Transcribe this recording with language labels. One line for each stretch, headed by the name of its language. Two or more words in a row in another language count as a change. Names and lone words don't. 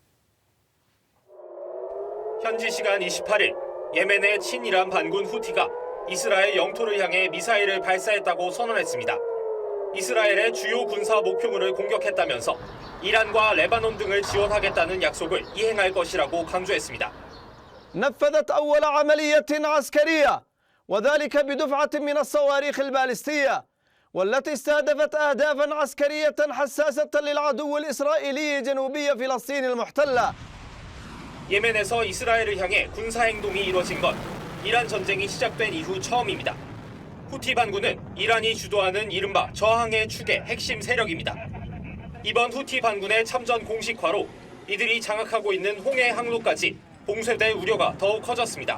Korean: 현지 시간 28일 예멘의 친이란 반군 후티가 이스라엘 영토를 향해 미사일을 발사했다고 선언했습니다. 이스라엘의 주요 군사 목표물을 공격했다면서 이란과 레바논 등을 지원하겠다는 약속을 이행할 것이라고 강조했습니다.
Arabic: نفذت أول عملية عسكرية وذلك بدفعة من الصواريخ البالستية والتي استهدفت أهدافا عسكرية حساسة للعدو الإسرائيلي جنوبي فلسطين المحتلة.
Korean: 예멘에서 이스라엘을 향해 군사 행동이 이뤄진 건 이란 전쟁이 시작된 이후 처음입니다. 후티 반군은 이란이 주도하는 이른바 저항의 축의 핵심 세력입니다. 이번 후티 반군의 참전 공식화로 이들이 장악하고 있는 홍해 항로까지 봉쇄될 우려가 더욱 커졌습니다.